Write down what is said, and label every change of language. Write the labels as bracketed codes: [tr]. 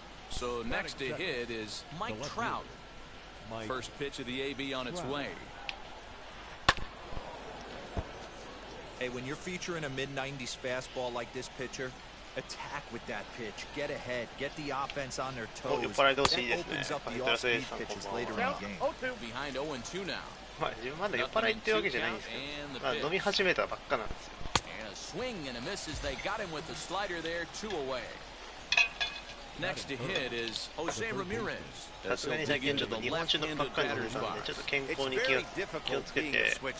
[en] So next to hit is Mike Trout. First pitch of the AB on its way. Hey, when you're featuring a mid-90s fastball like this pitcher, attack with that pitch. Get ahead. Get the offense on their toes. That opens up the off-speed pitches later in the game. Behind 0-2 now. [ja] まだ酔っ払いってわけじゃないんですけど、まあ飲み始めたばっかなんですよ。 [en] And a swing and a miss as they got him with the slider there, 2 away. Next to hit is Jose Ramirez. [ja] さすがに最近ちょっと日本酒のばっかり飲んでたんで、ちょっと健康に気をつけて。